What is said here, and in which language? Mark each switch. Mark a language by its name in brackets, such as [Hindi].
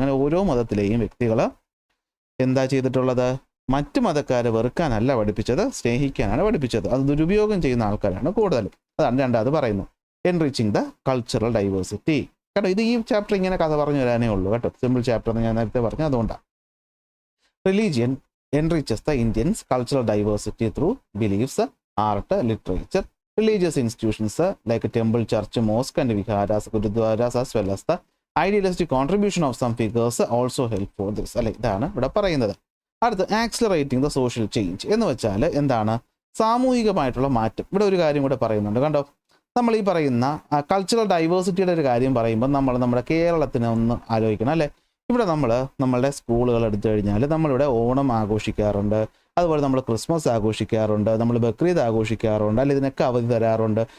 [Malayalam] അങ്ങനെ ഓരോ മതത്തിലെയും വ്യക്തികൾ എന്താ ചെയ്തിട്ടുള്ളത്, മറ്റു മതക്കാരെ വെറുക്കാനല്ല പഠിപ്പിച്ചത്, സ്നേഹിക്കാനാണ് പഠിപ്പിച്ചത്. അത് ദുരുപയോഗം ചെയ്യുന്ന ആൾക്കാരാണ് കൂടുതലും. അതാണ് രണ്ടാമത് പറയുന്നു, [English] Enriching the cultural diversity. [Malayalam] കേട്ടോ, ഇത് ഈ ചാപ്റ്റർ ഇങ്ങനെ കഥ പറഞ്ഞു തരാനേ ഉള്ളൂ കേട്ടോ, സിമ്പിൾ ചാപ്റ്റർ എന്ന് ഞാൻ നേരത്തെ പറഞ്ഞു, അതുകൊണ്ടാണ്. [English] Religion enriches the Indians' cultural diversity through beliefs, art, literature, religious institutions like temple, church, mosque and viharas, gurudwaras, as well as the idealistic contribution of some figures also help for this. [Malayalam] അല്ലെ, ഇതാണ് ഇവിടെ പറയുന്നത്. അടുത്ത് [English] accelerating the social change [Malayalam] എന്ന് വെച്ചാൽ എന്താണ്, സാമൂഹികമായിട്ടുള്ള മാറ്റം. ഇവിടെ ഒരു കാര്യം കൂടെ പറയുന്നുണ്ട് കണ്ടോ. നമ്മൾ ഈ പറയുന്ന കൾച്ചറൽ ഡൈവേഴ്സിറ്റിയുടെ ഒരു കാര്യം പറയുമ്പോൾ നമ്മൾ നമ്മുടെ കേരളത്തിനെ ഒന്ന് ആലോചിക്കണം അല്ലേ. ഇവിടെ നമ്മളുടെ സ്കൂളുകൾ എടുത്തു കഴിഞ്ഞാൽ നമ്മളിവിടെ ഓണം ആഘോഷിക്കാറുണ്ട്, അതുപോലെ നമ്മൾ ക്രിസ്മസ് ആഘോഷിക്കാറുണ്ട്, നമ്മൾ ബക്രീദ് ആഘോഷിക്കാറുണ്ട് അല്ലെ, ഇതിനൊക്കെ അവധി തരാറുണ്ട്.